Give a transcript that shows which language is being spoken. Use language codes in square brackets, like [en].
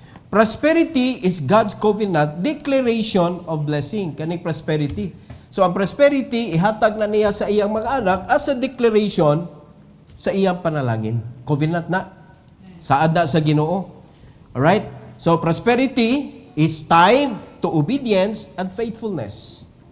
[en] Prosperity is God's covenant declaration of blessing. [ceb] Kaning prosperity. So, ang prosperity, ihatag na niya sa iyang mga anak [en] as a declaration [ceb] sa iyang panalangin. Covenant na. Saad na sa Ginoo. Alright? [en] So, prosperity is tied to obedience and faithfulness.